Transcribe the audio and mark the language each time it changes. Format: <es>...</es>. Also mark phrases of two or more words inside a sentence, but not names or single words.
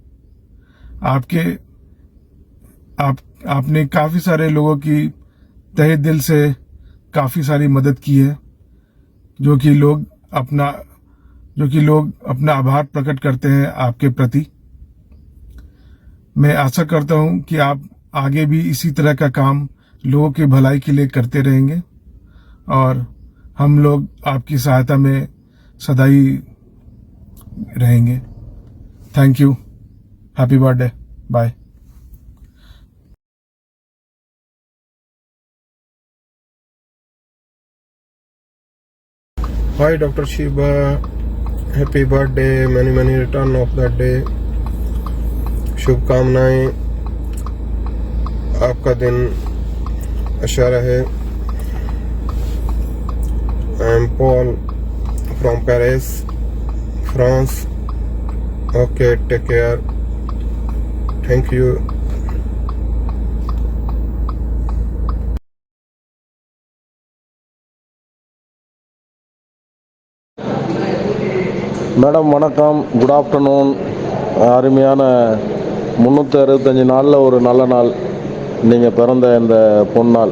<hi>आपने काफी सारे लोगों की तहे दिल से काफी सारी मदद की है, जो कि लोग अपना आभार प्रकट करते हैं आपके प्रति। मैं आशा करता हूं कि आप आगे भी इसी तरह का काम लोगों की भलाई के लिए करते रहेंगे और हम लोग आपकी सहायता में सदा ही रहेंगे।</hi> <en>thank you, happy birthday, bye. Hi Dr. Shiva, happy birthday, many many return of the day।</en> <hi>शुभकामनाएं, आपका दिन अच्छा रहे।</hi> <en>I am Paul from Paris, France. okay, take care, thank you.</en> <ta>மேடம் வணக்கம்,</ta> <en>good afternoon.</en> <ta>அருமையான 365 நாளில் ஒரு நல்ல நாள் நீங்கள் பிறந்த இந்த பொன்னாள்.</ta>